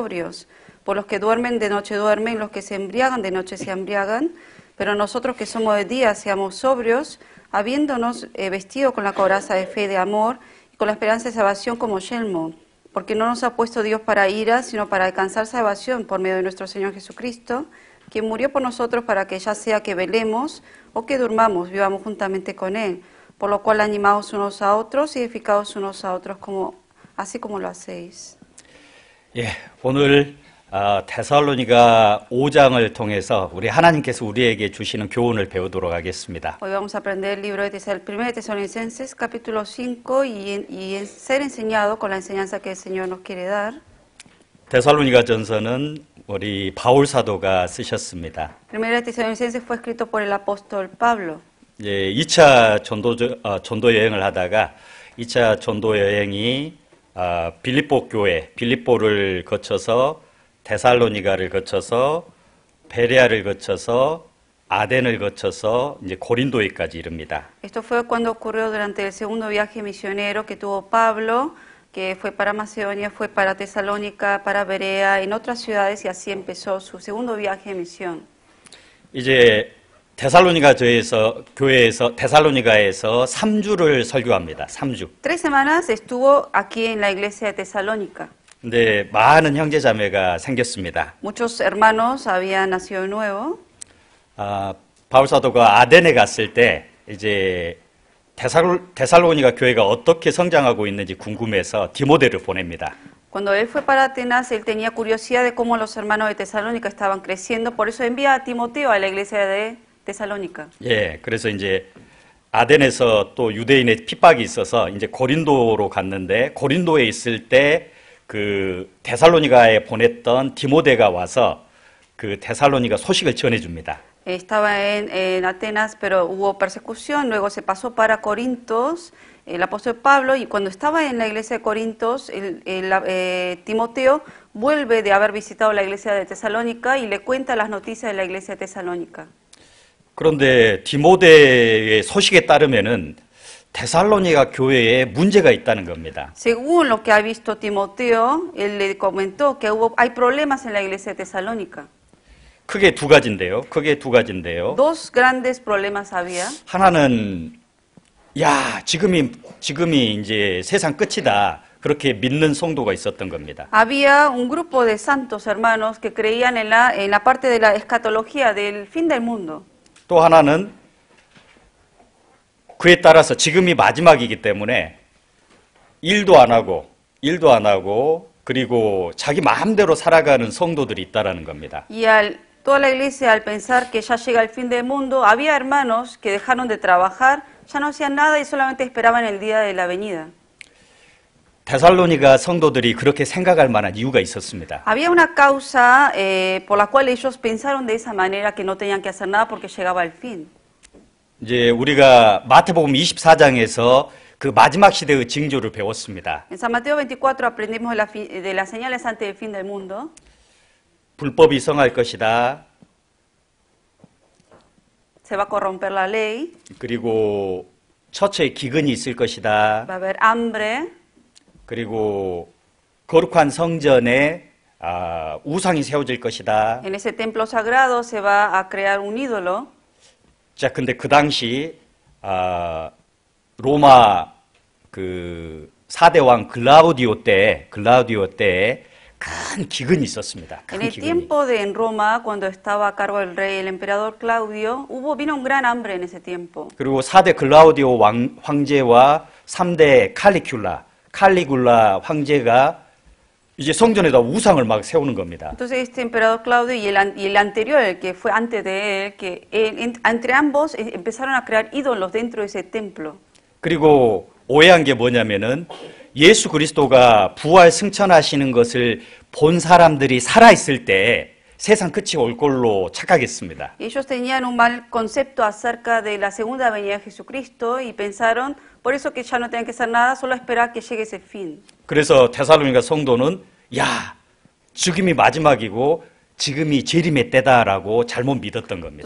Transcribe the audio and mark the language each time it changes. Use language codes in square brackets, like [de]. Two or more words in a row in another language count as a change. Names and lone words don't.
[es] Por los que duermen de noche duermen, los que se embriagan de noche se embriagan, Pero nosotros que somos de día, seamos sobrios, habiéndonos vestido con la coraza de fe y de amor y con la esperanza de salvación como yelmo, porque no nos ha puesto Dios para ira, sino para alcanzar salvación por medio de nuestro Señor Jesucristo, quien murió por nosotros para que ya sea que velemos o que durmamos, vivamos juntamente con Él, por lo cual animaos unos a otros y edificaos unos a otros, así como lo hacéis. [ko] 예, 오늘 데살로니가 5장을 통해서 우리 하나님께서 우리에게 주시는 교훈을 배우도록 하겠습니다. [es] Hoy vamos a aprender el libro de 1 de Tesalonicenses, capítulo 5, y ser enseñado con la enseñanza que el Señor nos quiere dar. [ko] 데살로니가 전서는 우리 바울 사도가 쓰셨습니다. [es] 1 de Tesalonicenses fue escrito por el apóstol Pablo. [ko] 예, 2차 전도 여행을 하다가 2차 전도 여행이 빌립보 교회, 빌립보를 거쳐서 데살로니가를 거쳐서 베레아를 거쳐서 아덴을 거쳐서 이제 고린도에까지 이릅니다. [es] Esto fue cuando ocurrió durante el segundo viaje misionero que tuvo Pablo, que fue para Macedonia, fue para Tesalónica, para Berea, en otras ciudades, y así empezó su segundo viaje de misión. [ko] 이제 데살로니가에서 3주를 설교합니다. 3주. [es] 3 semanas estuvo aquí en la iglesia de Tesalónica. [ko] 근데 많은 형제자매가 생겼습니다. [es] Muchos hermanos habían nacido de nuevo. [ko] 바울 사도가 아덴에 갔을 때 이제 데살로니가 교회가 어떻게 성장하고 있는지 궁금해서 디모데를 보냅니다. [es] Cuando él fue para Atenas, él tenía curiosidad de cómo los hermanos de Tesalónica estaban creciendo, por eso envía a Timoteo a la iglesia de Tesalónica. [ko] 예, 그래서 이제 아덴에서 또 유대인의 핍박이 있어서 이제 고린도로 갔는데 고린도에 있을 때 그 데살로니가에 보냈던 디모데가 와서 그 데살로니가 소식을 전해줍니다. [es] Estaba en Atenas, pero hubo persecución, luego se pasó para Corintos, el apóstol Pablo, y cuando estaba en la iglesia de Corintos, Timoteo vuelve de haber visitado la iglesia de Tesalónica y le cuenta las noticias de la iglesia de Tesalónica. [ko] 그런데 디모데의 소식에 따르면은 데살로니가 교회에 문제가 있다는 겁니다. [es] Según lo que ha visto Timoteo, él le comentó que hay problemas en la iglesia de Tesalónica. [ko] 크게 두 가지인데요. [es] Dos grandes problemas había. [ko] 하나는 야, 지금이 이제 세상 끝이다. 그렇게 믿는 성도가 있었던 겁니다. [es] Había un grupo de santos hermanos que creían en la parte de la escatología del fin del mundo. [ko] 또 하나는 그에 따라서 지금이 마지막이기 때문에 일도 안 하고 그리고 자기 마음대로 살아가는 성도들이 있다라는 겁니다. [es] Y toda la iglesia, al pensar que ya llega el fin del mundo, había hermanos que dejaron de trabajar, ya no hacían nada y solamente esperaban el día de la venida. [ko] 데살로니가 성도들이 그렇게 생각할 만한 이유가 있었습니다. [es] Había una causa por la cual ellos pensaron de esa manera, que no tenían que hacer nada porque llegaba el fin. [ko] 이제 우리가 마태복음 24장에서 그 마지막 시대의 징조를 배웠습니다. [es] En San Mateo 24 aprendimos de las señales antes del fin del mundo. [ko] 불법이 성할 것이다. [es] Se va a corromper la ley. [ko] 그리고 처처에 기근이 있을 것이다. [es] Va a haber hambre. [ko] 그리고 거룩한 성전에 우상이 세워질 것이다. [es] En ese templo sagrado se va a crear un ídolo. [ko] 자, 근데 그 당시 로마 그 4대 왕 글라우디오 때 큰 기근이 있었습니다. [es] En el tiempo en Roma, cuando estaba a cargo del rey, el emperador Claudio, vino un gran hambre en ese tiempo. [ko] 그리고 4대 글라우디오 황제와 3대 칼리굴라 황제가 이제 성전에다 우상을 막 세우는 겁니다. [es] Entonces este emperador Claudio y el anterior, el que fue antes de él, que entre ambos empezaron a crear ídolos dentro de ese templo. [ko] 그리고 오해한 게 뭐냐면은 예수 그리스도가 부활 승천하시는 것을 본 사람들이 살아있을 때 세상 끝이 올 걸로 착각했습니다. [es] Ellos tenían un mal concepto acerca de la segunda venida de Jesucristo y pensaron, por eso que ya no tenían que hacer nada, solo esperar que llegue ese fin. [ko] 그래서 데살로니가 성도는 야, 지금이 마지막이고 지금이 재림의 때다라고 잘못 믿었던 겁니다.